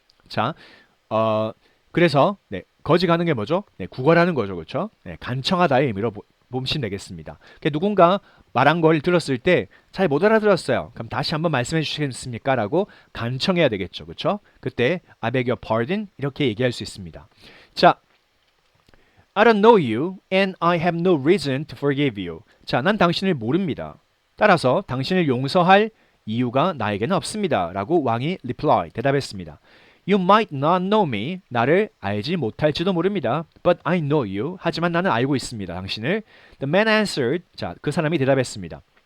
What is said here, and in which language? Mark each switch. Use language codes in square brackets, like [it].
[ko] 자, 그래서 거지가는 게 뭐죠? 구걸하는 거죠, 그렇죠? 간청하다의 의미로 보시면 되겠습니다. 누군가 말한 걸 들었을 때 잘 못 알아들었어요. 그럼 다시 한번 말씀해 주시겠습니까? 라고 간청해야 되겠죠, 그렇죠? 그때 [en] I beg your pardon [ko] 이렇게 얘기할 수 있습니다. [en] 자, I don't know you and I have no reason to forgive you. [ko] 자, 난 당신을 모릅니다. 따라서 당신을 용서할 이유가 나에게는 없습니다. 라고 왕이 reply, 대답했습니다. [en] You might not know me. [ko] 나를 알지 못할지도 모릅니다. [en] But I know you. [ko] 하지만 나는 알고 있습니다. 당신을. [en] The man answered. [ko] 자, 그 사람이 대답했습니다.